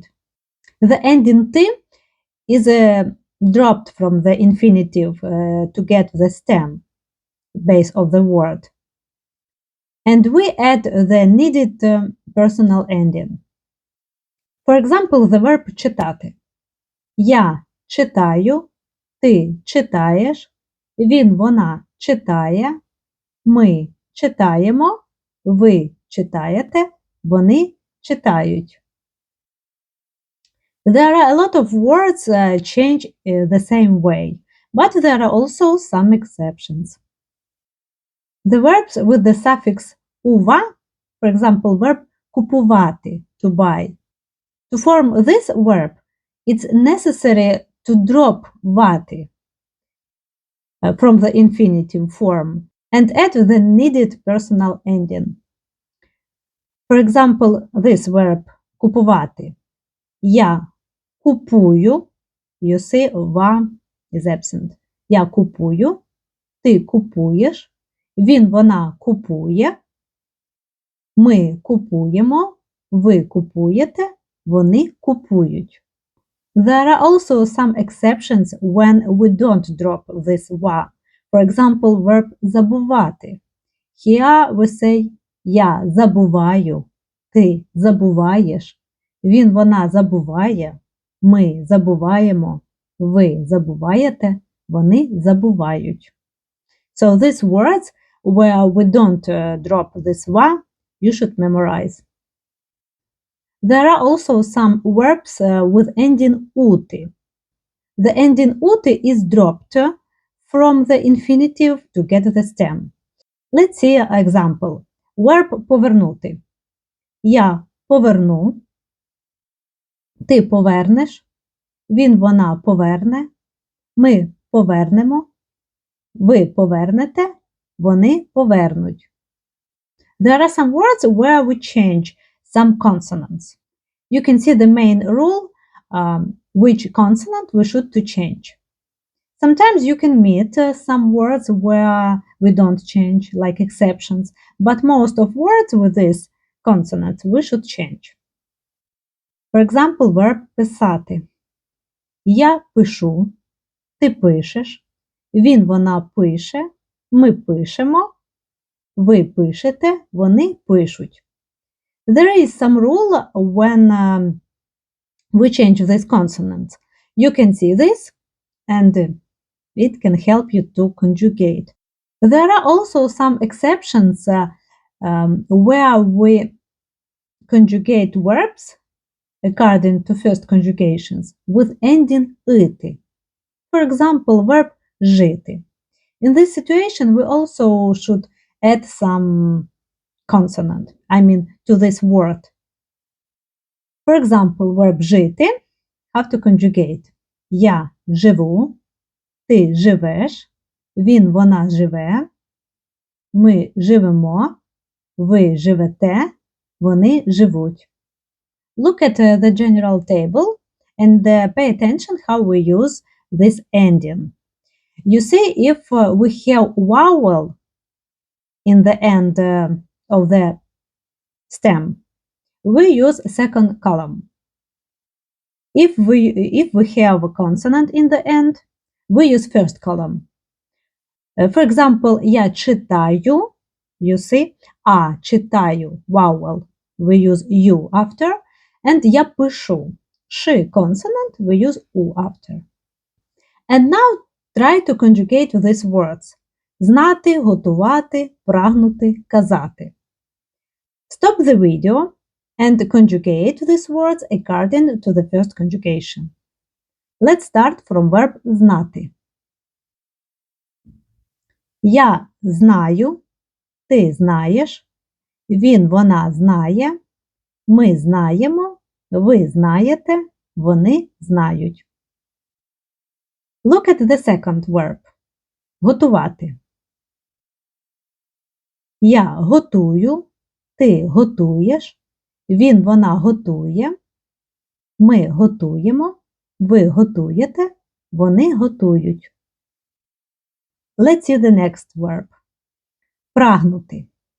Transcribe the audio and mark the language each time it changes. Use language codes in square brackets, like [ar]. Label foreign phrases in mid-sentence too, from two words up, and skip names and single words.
[en] The ending t is dropped from the infinitive to get the stem base of the word. And we add the needed personal ending. For example, the verb читати. [uk] Я читаю, ти читаєш, він, вона читає, ми читаємо, ви читаєте, вони читають. [en] There are a lot of words change the same way, but there are also some exceptions. The verbs with the suffix ува, for example, verb купувати, to buy. To form this verb, it's necessary to drop vati from the infinitive form and add the needed personal ending. For example, this verb купувати. [uk] Я купую, [en] you see, ва is absent. [uk] Я купую, ти купуєш, він, вона купує, ми купуємо, ви купуєте, вони купують. [en] There are also some exceptions when we don't drop this va. For example, verb забувати. Here we say [uk] я забуваю, ти забуваєш, він, вона забуває, ми забуваємо, ви забуваєте, вони забувають. [en] So these words where we don't drop this va, you should memorize. There are also some verbs with ending uti. The ending uti is dropped from the infinitive to get the stem. Let's see an example. Verb повернути. [uk] Я поверну, ти повернеш, він, вона поверне, ми повернемо, ви повернете, вони повернуть. [en] There are some words where we change some consonants. You can see the main rule, which consonant we should to change. Sometimes you can meet some words where we don't change, like exceptions, but most of words with this consonant we should change. For example, verb писати. [uk] Я пишу, ти пишеш, він, вона пише, ми пишемо, ви пишете, вони пишуть. [en] There is some rule when we change these consonants. You can see this and it can help you to conjugate. There are also some exceptions where we conjugate verbs according to first conjugations with ending ити. For example, verb жити. In this situation, we also should add some consonant, I mean to this word. For example, verb жити have to conjugate. [uk] Я живу, ти живеш, він, вона живе, ми живемо, ви живете, вони живуть. [en] Look at the general table and pay attention how we use this ending. You see, if we have vowel in the end of the stem, we use second column. If we have a consonant in the end, we use first column. For example, [uk] я читаю, [en] you see, [uk] а читаю, [en] vowel, we use u after, and [uk] я пишу, [en] ш consonant, we use u after. And now try to conjugate these words. [uk] Знати, готувати, прагнути, казати. [en] Stop the video and conjugate these words according to the first conjugation. Let's start from verb знати. [uk] Я знаю, ти знаєш, він, вона знає, ми знаємо, ви знаєте, вони знають. [en] Look at the second verb. [uk] Готувати. Я готую, ти готуєш, він, вона готує, ми готуємо, ви готуєте, вони готують. [en] Let's see the next verb. [uk] Прагнути.